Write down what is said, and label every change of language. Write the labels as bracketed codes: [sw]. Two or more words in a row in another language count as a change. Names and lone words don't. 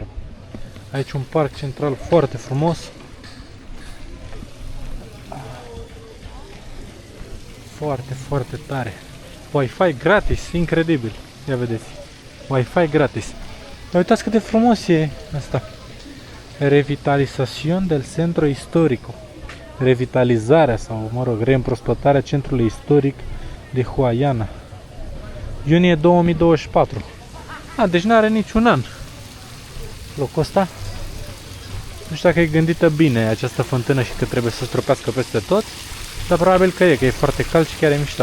[ro] Aici un parc central foarte frumos. Foarte, foarte tare. Wi-Fi gratis, incredibil. Ia vedeți. Wi-Fi gratis. Dar uitați cât de frumos e asta. [es] Revitalización del centro histórico. [ro] Revitalizarea sau, mă rog, reîmprospătarea centrului istoric de Huayana. Iunie 2024. Deci n-are niciun an locul ăsta. Nu știu dacă e gândită bine această fântână și că trebuie să stropească peste tot, dar probabil că e foarte cald și chiar e mișto.